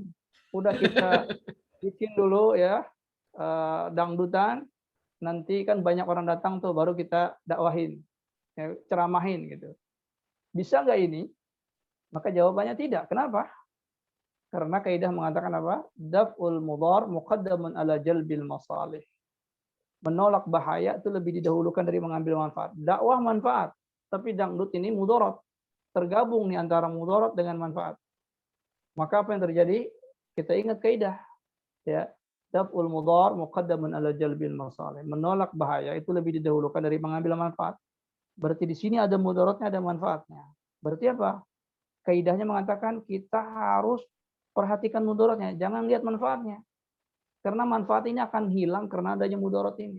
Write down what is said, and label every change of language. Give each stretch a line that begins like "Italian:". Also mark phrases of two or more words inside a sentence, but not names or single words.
Indonesian: Udah kita bikin dulu ya dangdutan, nanti kan banyak orang datang tuh, baru kita dakwahin, ya, ceramahin gitu. Bisa nggak ini? Maka jawabannya tidak. Kenapa? Karena kaidah mengatakan apa?
Arabic: دفع المضار مقدم على جلب المصالح.
Indonesian: Menolak bahaya itu lebih didahulukan dari mengambil manfaat. Dakwah manfaat, tapi dangdut ini mudarat. Tergabung nih antara mudarat dengan manfaat. Maka apa yang terjadi? Kita ingat kaidah, ya.
Arabic: دفع المضار مقدم على جلب المصالح.
Indonesian: Menolak bahaya itu lebih didahulukan dari mengambil manfaat. Berarti di sini ada mudaratnya, ada manfaatnya. Berarti apa? Kaidahnya mengatakan kita harus perhatikan mudaratnya, jangan lihat manfaatnya. Karena manfaat ini akan hilang karena adanya mudarat ini.